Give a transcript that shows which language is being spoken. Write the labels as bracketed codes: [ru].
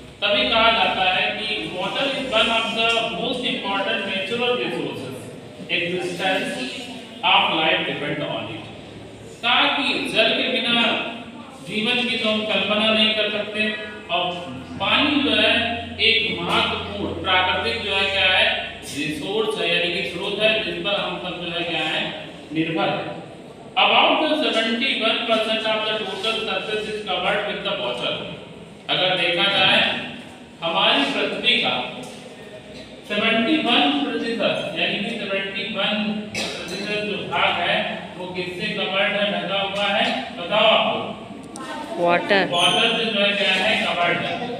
[hi] तभी कहा जाता है कि [en] Water is one of the most important natural resources, existence of life depend on it. [hi] कहा कि जल के बिना जीवन की तो हम कल्पना नहीं कर सकते, और पानी जो है एक महत्वपूर्ण प्राकृतिक जो है क्या है, रिसोर्स है, यानी कि स्रोत है, जिस पर हम सब जो है क्या है, निर्भर है। [en] About the 71% of the total surface is covered with the water. [hi] अगर देखा जाए हमारी पृथ्वी का 71% यानी कि 71% जो भाग है वो किससे कवर्ड है, ढका हुआ है? बताओ आपको। वाटर से जो है क्या है, कवर्ड है।